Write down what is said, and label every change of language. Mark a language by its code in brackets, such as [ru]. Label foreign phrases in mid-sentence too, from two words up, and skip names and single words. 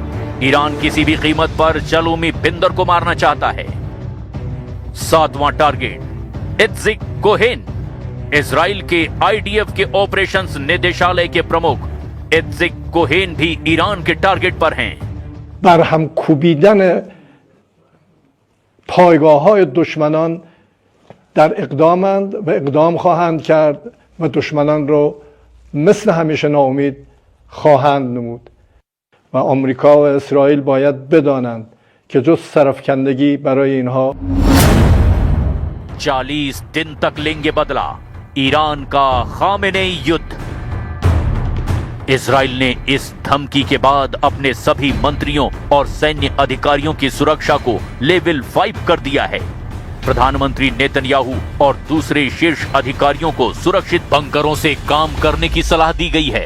[hi] ईरान किसी भी कीमत पर शलोमी बिंदर को मारना चाहता है। सातवां टारगेट इत्जिक कोहेन। इजराइल के IDF के ऑपरेशंस निदेशालय के प्रमुख इत्जिक कोहेन भी ईरान के टारगेट पर हैं। [fa] بر هم کوبیدن پایگاه‌های دشمنان در اقدامند و اقدام خواهند کرد و دشمنان رو مثل همیشه ناامید خواهند نمود و آمریکا و اسرائیل باید بدانند که جز سرافکندگی برای اینها [hi] 40 दिन तक लेंगे बदला ईरान का खामेनेई युद्ध। इजराइल ने इस धमकी के बाद अपने सभी मंत्रियों और सैन्य अधिकारियों की सुरक्षा को लेवल 5 कर दिया है। प्रधानमंत्री नेतन्याहू और दूसरे शीर्ष अधिकारियों को सुरक्षित बंकरों से काम करने की सलाह दी गई है।